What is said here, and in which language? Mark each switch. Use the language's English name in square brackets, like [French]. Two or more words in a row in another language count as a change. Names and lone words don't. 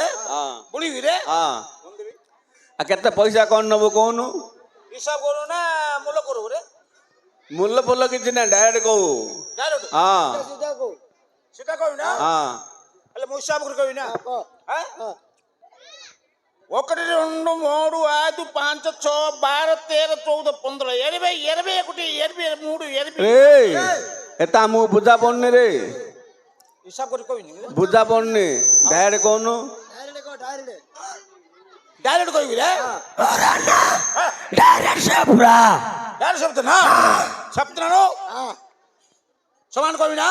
[Odia] ହଁ ବୁଣିବି ରେ ହଁ ଆଉ କେତେ ପଇସା କଣ ନବୁ କହୁନୁ ହିସାବ କରୁ ନା ମୂଲ କରୁ ରେ ମୂଲ ଫୁଲ କିଛି ନାହିଁ ଡାଇରେକ୍ଟ କହୁ ଡାଇରେକ୍ଟ ହଁ ସେଟା କହିବି ନା ହଁ ହେଲେ ମୁଁ ହିସାବ କରି କହିବି ନା ହଁ [Telugu] ఒకటి రెండు మూడు ఐదు 5 6 12 13 14 15 20 21 23 [Odia] ରେ ଏଟା ଆମକୁ ବୁଝା ପଡୁନି ରେ ହିସାବ କରି କହିନି ବୁଝା ପଡୁନି ଡାଇରେକ୍ଟ କହୁନୁ ଡାଇରେକ୍ଟ କହିବି ରେ ଡାଇରେକ୍ଟ ପୁରା ଡାଇରେକ୍ଟ ଶବ୍ଦ ନା ଶବ୍ଦ ନା ସମାନ କହିବି ନା